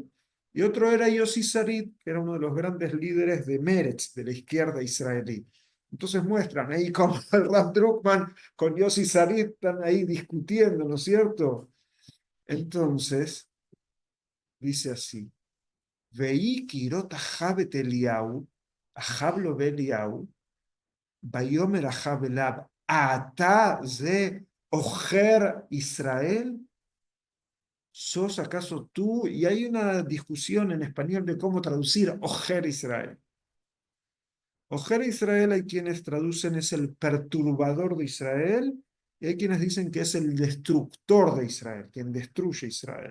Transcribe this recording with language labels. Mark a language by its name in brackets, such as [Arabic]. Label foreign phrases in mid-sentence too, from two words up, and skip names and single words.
[Spanish] Y otro era Yossi Sarit, que era uno de los grandes líderes de Meretz, de la izquierda israelí. Entonces muestran ahí como el Rav Drukman con Yossi Sarit están ahí discutiendo, ¿no es cierto? Entonces, dice así, [Hebrew] ויהי כראות אחאב את אליהו, [Spanish] Ahab lo ve Eliau, [Hebrew] ויאמר אחאב אליו, אתה זה עוכר ישראל, [Spanish] ¿sos acaso tú? Y hay una discusión en español de cómo traducir [Hebrew] עוכר ישראל. עוכר ישראל [Spanish] hay quienes traducen es el perturbador de Israel y hay quienes dicen que es el destructor de Israel, quien destruye Israel.